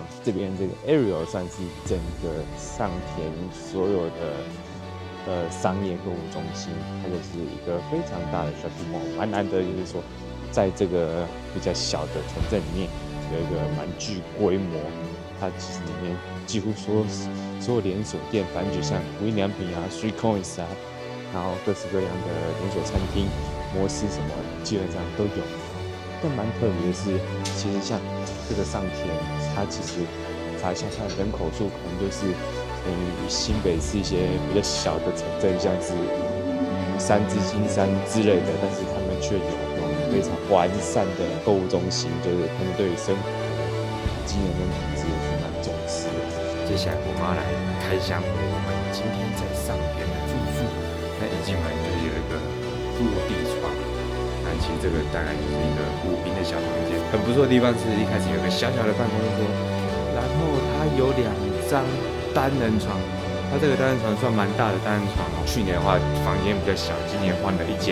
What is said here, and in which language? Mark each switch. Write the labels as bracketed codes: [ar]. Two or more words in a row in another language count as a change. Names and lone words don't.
[zh] 這邊這個 Ariel 算是整個上田所有的商業購物中心，它就是一個非常大的 [en] shopping mall， [zh] 蠻難得就是說，在這個比較小的城鎮裡面有一個蠻具規模，它其實裡面幾乎所有連鎖店，反正就像無印良品啊、Three Coins 啊，然後各式各樣的連鎖餐廳、摩斯什麼，基本上都有。但蠻特別的是，其實像這個上田，它其實查一下它的人口數，可能就是與新北市一些比較小的城鎮，像是三芝、金山之類的，但是他們卻有非常完善的購物中心，就是他們對於生活機能跟品質也是蠻重視的。接下來我們要來開箱我們今天在上田的住宿。那一進門就是有一個落地窗，那其實這個大概就是一個5坪的小房間。很不錯的地方是一開始有個小小的辦公桌，然後它有2張單人床。它這個單人床算蠻大的單人床哦。去年的話房間比較小，今年換了一間。